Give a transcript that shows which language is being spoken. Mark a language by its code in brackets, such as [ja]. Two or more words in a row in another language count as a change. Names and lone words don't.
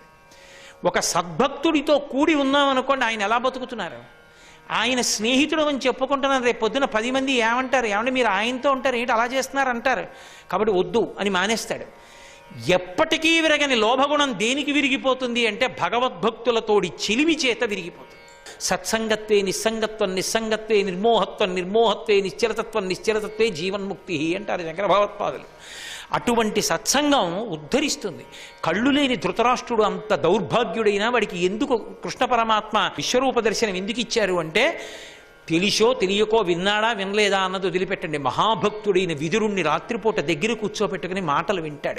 [te] ఒక సద్భక్తుడితో కూడి ఉన్నామనుకోండి, ఆయన ఎలా బతుకుతున్నారు? ఆయన స్నేహితుడు అని చెప్పుకుంటున్నారు. రేపు పొద్దున 10 మంది ఏమంటారు? ఏమంటే మీరు ఆయనతో ఉంటారు, ఏంటి అలా చేస్తున్నారు అంటారు. కాబట్టి వద్దు అని మానేస్తాడు. ఎప్పటికీ విరగని లోభగుణం దేనికి విరిగిపోతుంది అంటే భగవద్భక్తులతోడి చిలిమి చేత విరిగిపోతుంది. [sa] సత్సంగత్వే నిస్సంగత్వం, నిస్సంగత్వే నిర్మోహత్వం, నిర్మోహత్వే నిశ్చలతత్వం, నిశ్చలతత్వే జీవన్ముక్తి [te] అంటారు శంకర భగవత్పాదులు. అటువంటి సత్సంగం ఉద్ధరిస్తుంది. కళ్ళు లేని ధృతరాష్ట్రుడు అంత దౌర్భాగ్యుడైనా వాడికి ఎందుకు కృష్ణ పరమాత్మ విశ్వరూప దర్శనం ఎందుకు ఇచ్చారు అంటే, తెలిసో తెలియకో విన్నాడా వినలేదా అన్నది వదిలిపెట్టండి, మహాభక్తుడైన విదురుణ్ణి రాత్రిపూట దగ్గర కూర్చోబెట్టుకుని మాటలు వింటాడు.